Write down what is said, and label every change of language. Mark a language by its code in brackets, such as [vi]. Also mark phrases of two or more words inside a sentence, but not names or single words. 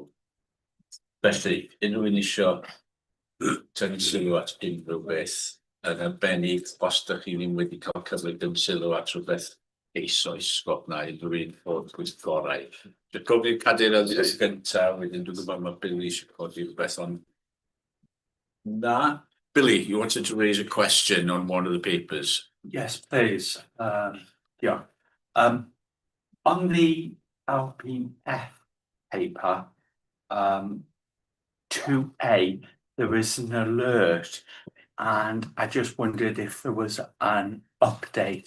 [cy] Felly, unrhyw un eisiau tynnu sylw at unrhyw beth, yn arbennig os ydych chi ddim wedi cael cyfle dim sylw at rhywbeth eisoes na unrhyw un o'r pwyllgorau. Dwi'n gofyn cadeirydd gyntaf, wedyn dwi'n gwybod mae Billy eisiau codi rhywbeth on. Na? [en] Billy, you wanted to raise a question on one of the papers? Yes, please. Yeah. On the LPF paper, 2A, there is an alert, and I just wondered if there was an update.